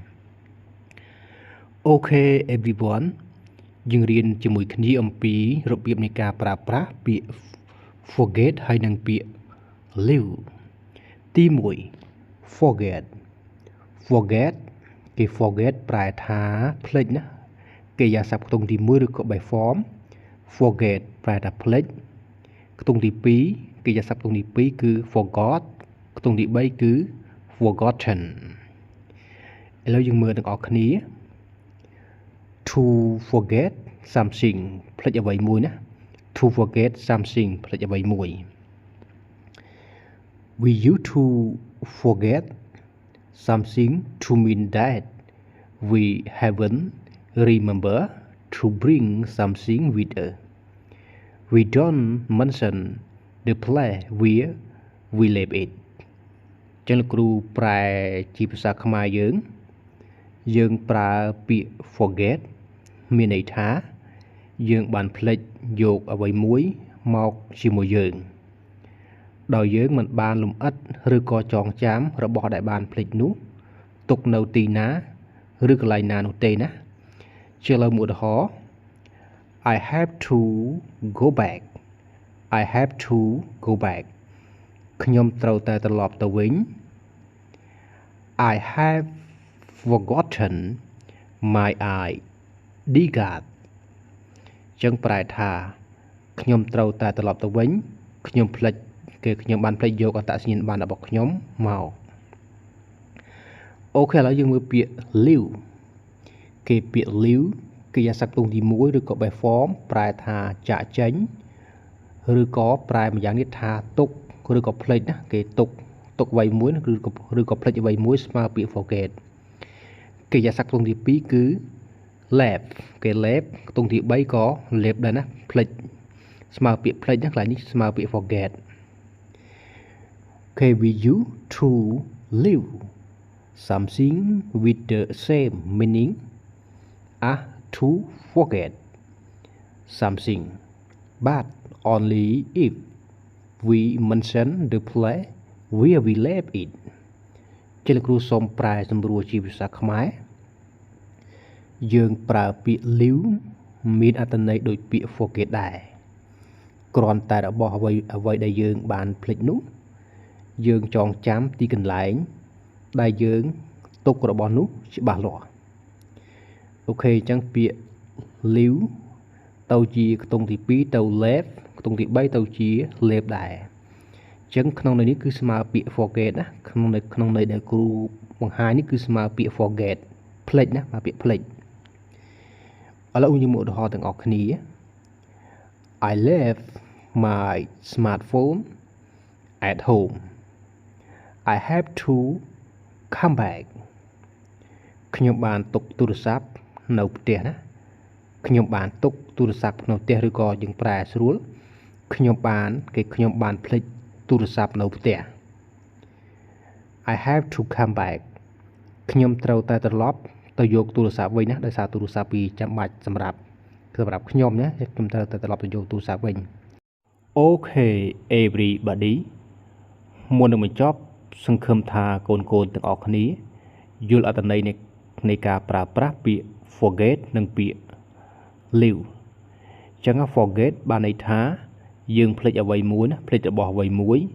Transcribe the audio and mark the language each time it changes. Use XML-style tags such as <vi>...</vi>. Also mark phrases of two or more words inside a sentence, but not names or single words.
<en>Okay everyone</en> <km>យើងរៀនជាមួយគ្នាអំពីរបៀបនៃការប្រើប្រាស់ពាក្យ forget ហើយនិងពាក្យ live ទី1 forget គេ forget ប្រែថាភ្លេចណាគេយ៉ាស័ព្ទខ្ទង់ទី1ឬក៏</km> <en>by form</en> <km>forget ប្រែថាភ្លេចខ្ទង់ទី2គេយ៉ាស័ព្ទខ្ទង់ទី2គឺ forgot ខ្ទង់ទី3គឺ forgotten ឥឡូវយើងមើលទាំងអស់គ្នា</km> <en>To forget something</en> <km>ភ្លេចអ្វីមួយណា</km> <en>To forget something</en> <km>ភ្លេចអ្វីមួយ</km> <en>We used to forget something to mean that we haven't remember to bring something with us. We don't mention the place where we left it.</en> <km>ចឹងលោកគ្រូប្រែជាភាសាខ្មែរយើងប្រើពាក្យ forget មានន័យថាយើងបានភ្លេចយកអ្វីមួយមកជាមួយយើងដោយយើងមិនបានលម្អិតឬក៏ចងចាំរបស់ដែលបានភ្លេចនោះទុកនៅទីណាឬកន្លែងណានោះទេណាជាលើមួយឧទាហរណ៍</km> <en>I have to go back</en> <km>ខ្ញុំត្រូវតែត្រឡប់ទៅវិញ</km> <en>I have forgotten my ID card</en> <km>ចឹងប្រែថាខ្ញុំត្រូវតែត្រឡប់ទៅវិញខ្ញុំបានភ្លេចយកអត្តសញ្ញាណប័ណ្ណរបស់ខ្ញុំមក អូខេឥឡូវយើងមើលពាក្យ live ពាក្យ live គេយ៉ាស័ព្ទខ្ទង់ទី1ឬក៏</km> <en>by form</en> <km>ប្រែថាចាកចេញឬក៏ប្រែម្យ៉ាងទៀតថាទុកឬក៏ភ្លេចណាគេទុកអ្វីមួយឬក៏ភ្លេចអ្វីមួយស្មើពាក្យ forget គេយ៉ាស័ព្ទខ្ទង់ទី2គឺ left គេ left ខ្ទង់ទី3ក៏ left ដែរណាភ្លេចស្មើពាក្យភ្លេចណាកន្លែងនេះស្មើពាក្យ forget</km> <en>Okay we used to live something with the same meaning as to forget something but only if we mention the place where we left it</en> <km>ជាលោកគ្រូសូមប្រែសម្រួលជាភាសាខ្មែរយើងប្រើពាក្យ live មាន អត្ថន័យដូចពាក្យ forget ដែរគ្រាន់តែរបស់អ្វីដែលយើងបានភ្លេចនោះយើងចងចាំទីកន្លែងដែលយើងទុករបស់នោះច្បាស់លា ស់អូខេអញ្ចឹងពាក្យ live ទៅជាខ្ទង់ទី2ទៅ left ខ្ទង់ទី3ទៅជា left ដែរអញ្ចឹងក្នុងន័យនេះ គឺស្មើពាក្យ forget ណាក្នុងន័យដែលគ្រូបង្ហាញនេះគឺស្មើពាក្យ forget ភ្លេច ណាពាក្យភ្លេចឥឡូវយើងមកឧទាហរណ៍ទាំងអស់គ្នា</km> <en>I left my smartphone at home I have to come back</en> <km>ខ្ញុំបានទុកទូរស័ព្ទនៅផ្ទះណាខ្ញុំបានទុកទូរស័ព្ទនៅផ្ទះឬក៏យើងប្រែស្រួលខ្ញុំបានភ្លេចទូរស័ព្ទនៅផ្ទះ</km> <en>I have to come back</en> <km>ខ្ញុំត្រូវតែត្រឡប់ទៅយកទូរស័ព្ទវិញណាដោយសារទូរស័ព្ទពីចាំបាច់សម្រាប់ខ្ញុំណាខ្ញុំត្រូវតែត្រឡប់ទៅយកទូរស័ព្ទវិញ</km> <en>Okay everybody</en> <km>មុននឹងបញ្ចប់សង្ឃឹមថាកូនទាំងអស់គ្នាយល់អត្ថន័យនៃការប្រើប្រាស់ពាក្យ forget និងពាក្យ live អញ្ចឹង forget បានន័យថាយើងភ្លេចអ្វីមួយណាភ្លេចរបស់អ្វីមួយ</km>